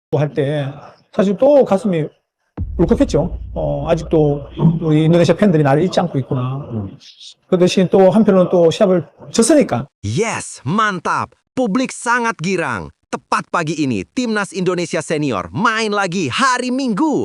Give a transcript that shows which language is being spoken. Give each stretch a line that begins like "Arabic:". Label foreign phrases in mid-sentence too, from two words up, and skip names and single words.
Korean: 또 할 때 사실 또 가슴이 울컥했죠. 아직도 우리 인도네시아 팬들이 나를 잊지 않고 있구나. 그 대신 또 한편으로는 또 시합을 졌으니까.
Indonesian: Yes, mantap. Publik sangat girang. Tepat pagi ini, Timnas Indonesia Senior main lagi hari Minggu.